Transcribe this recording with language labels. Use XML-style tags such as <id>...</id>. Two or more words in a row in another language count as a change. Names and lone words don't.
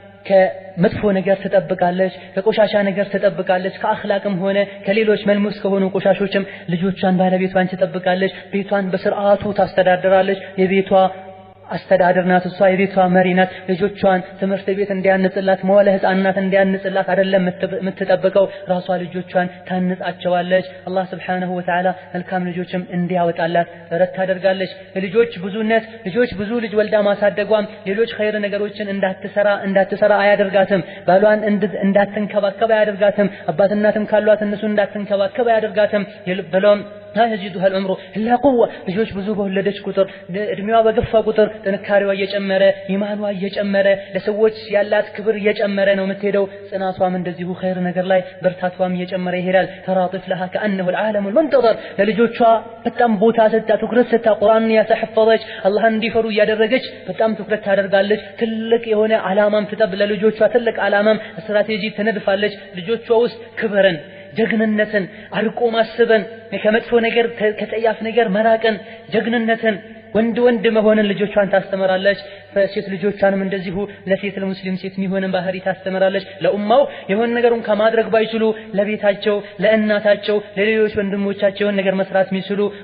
<am>ከመጥፎ ነገር ተጠብቃለች፣ ከቆሻሻ ነገር ተጠብቃለች። ከአኽላቅም ሆነ ከሌሎች መልሙስ ከሆኑ ቆሻሾችም ልጆቿን ባለቤቷን ተጠብቃለች። ቤቷን በስርዓቱ ታስተዳድራለች። የቤቷ አስተዳደር ናት። እሷ የቤቷ መሪ ናት። ልጆቿን ትምህርት ቤት እንዲያንጽላት መዋለ ህፃናት እንዲያንጽላት አይደለም የምትጠብቀው፣ ራሷ ልጆቿን ታንጻቸዋለች። አላህ</am> <ar>سبحانه وتعالى</ar> <am>መልካም ልጆችም እንዲያወጣላት ጥረት ታደርጋለች። ልጆች ብዙነት ልጆች ብዙ ልጅ ወልዳ ማሳደጓም ሌሎች ኸይር ነገሮችን እንዳትሰራ አያደርጋትም። ባሏን እንዳትንከባከብ አያደርጋትም። አባት እናትም ካሏት እነሱ እንዳትንከባከብ አያደርጋትም። ብሎም</am> <ar>لا يزيدها العمر إلا قوة</ar> <am>ልጆች ብዙ በወለደች ቁጥር እድሜዋ በገፋ ቁጥር ጥንካሬዋ እየጨመረ ኢማኗ እየጨመረ ለሰዎች ያላት ክብር እየጨመረ ነው የምትሄደው። ጽናቷም እንደዚሁ ኸይር ነገር ላይ በርታቷም እየጨመረ ይሄዳል። ተራጥፍ</am> <ar>لها كأنه العالم المنتظر</ar> <am>ለልጆቿ በጣም ቦታ ሰጣ ትኩረት ሰጣ ቁርአንን ያተሐፈዘች አላህን እንዲፈሩ እያደረገች በጣም ትኩረት ታደርጋለች። ትልቅ የሆነ ዓላማም ትጠብ ለልጆቿ ትልቅ ዓላማም ስትራቴጂ ትነድፋለች። ልጆቿ ውስጥ ክብርን ጀግንነትን አርቆ ማስበን ከመጥፎ ነገር ከጠያፍ ነገር መራቅን ጀግንነትን ወንድ መሆንን ልጆቿን ታስተምራለች። ሴት ልጆቿንም እንደዚሁ ለሴት ለሙስሊም ሴት የሚሆንን ባህሪ ታስተምራለች። ለኡማው የሆነ ነገሩን ከማድረግ ባይችሉ ለቤታቸው ለእናታቸው ለሌሎች ወንድሞቻቸው ነገር መስራት የሚችሉ</am>